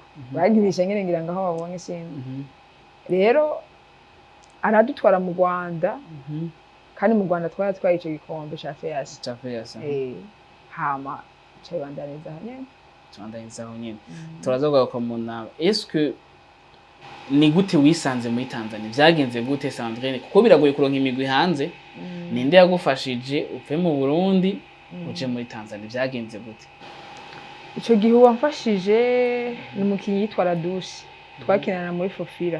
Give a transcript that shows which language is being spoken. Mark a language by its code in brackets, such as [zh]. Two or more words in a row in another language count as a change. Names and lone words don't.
[rn] Baginisha nyene ngira ngaho babonye sindi. Rero aradutwara mu Rwanda. Kandi mu Rwanda twari ico gikombe ca FEASA. Hama cebandaniza nyene. Twandaniza nyene. Turazoga ko mu nama. [fr] Est-ce que [rn] ni gute wisanze muri Tanzania? Byagenze gute Sandrine? Kuko biragoye kuronka imigwi hanze. Ninde yagufashije uve mu Burundi uje muri Tanzania? Byagenze gute? Ico gihe wamfashije ni umukinyi yitwa Radusi. Twakinana muri Fofira.